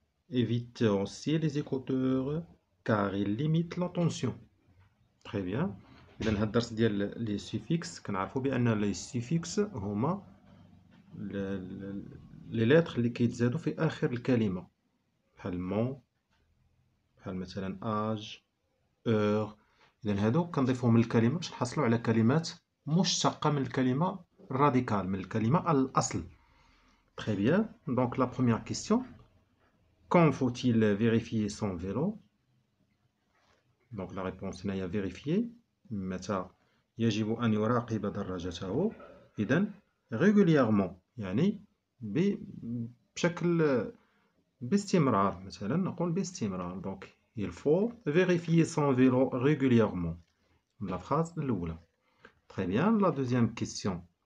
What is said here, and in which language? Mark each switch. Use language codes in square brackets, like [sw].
[fr] évite aussi les écouteurs car ils limitent l'attention très bien [ar] إذا هاد الدرس ديال لي سوفيكس كنعرفو بأن لي سوفيكس هما لي لتر اللي كيتزادو في آخر الكلمة بحال مون بحال مثلا آج اور إذا هادو كنضيفوهم للكلمة باش نحصلو على كلمات مشتقة من الكلمة راديكال من الكلمة الأصل [fr] Très bien, donc la première question. Quand faut-il vérifier son vélo? Donc la réponse هنايا vérifier [ar] متى يجب أن يراقب دراجته إذن [fr] régulièrement [ar] يعني بشكل باستمرار مثلا نقول باستمرار [fr] donc il faut vérifier son vélo régulièrement la phrase الأولى très bien la deuxième question